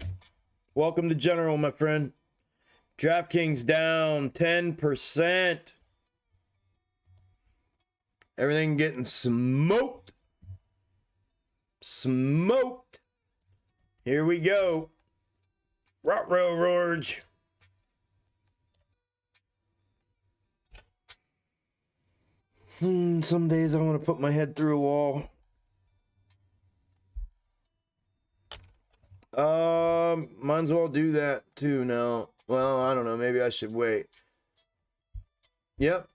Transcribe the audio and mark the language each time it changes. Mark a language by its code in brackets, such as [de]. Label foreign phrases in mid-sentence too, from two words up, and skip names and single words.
[en] Welcome to General, my friend. DraftKings down 10%. Everything getting smoked. Smoked. Here we go. Ruh-roh, Rorge. Some days I want to put my head through a wall. Might as well do that too now. Well, I don't know. Maybe I should wait. Yep.